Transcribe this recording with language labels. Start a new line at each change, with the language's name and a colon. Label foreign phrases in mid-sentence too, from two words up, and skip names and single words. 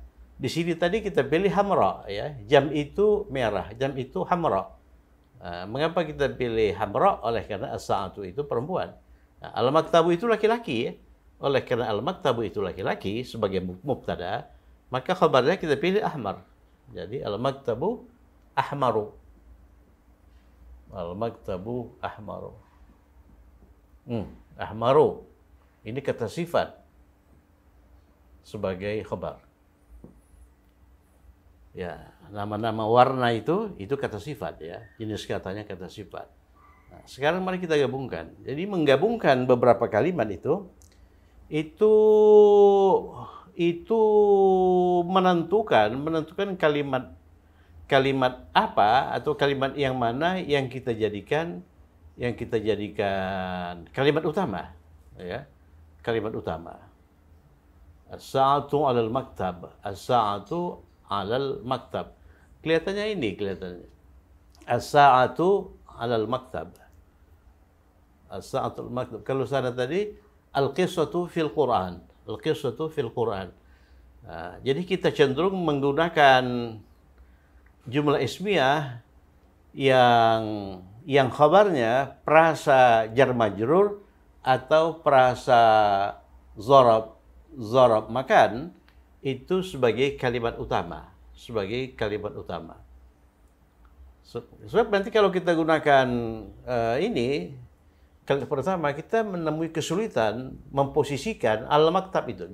Indonesian: Di sini tadi kita pilih hamra, ya. Jam itu merah, jam itu hamra. Mengapa kita pilih hamra? Oleh karena as-sa'atu itu perempuan. Nah, al-maktabu itu laki-laki, ya. Oleh karena al-maktabu itu laki-laki sebagai mubtada, maka khabarnya kita pilih ahmar.
Arabic: Jadi المكتب أحمر. المكتب أحمر.
Indonesian: Ahmaru. Ini kata sifat sebagai khabar. Ya, nama-nama warna itu kata sifat, ya. Jenis katanya kata sifat. Nah, sekarang mari kita gabungkan. Jadi menggabungkan beberapa kalimat itu menentukan kalimat apa atau kalimat yang mana yang kita jadikan kalimat utama, ya. Kalimat utama.
Arabic: الساعة على المكتب. الساعة على المكتب. Kelihatannya. الساعة على المكتب. الساعة على المكتب.
Indonesian: Kalau sana tadi
Arabic: القصة في القرآن. القصة في القرآن.
Indonesian: Nah, jadi kita cenderung menggunakan
Arabic: جملة اسمية
Indonesian: yang khabarnya perasa
Arabic: جار مجرور
Indonesian: atau perasa
Arabic: ظرف مكان
Indonesian: itu sebagai kalimat utama, Sebab nanti kalau kita gunakan ini kalimat pertama, kita menemui kesulitan memposisikan al-maktab itu.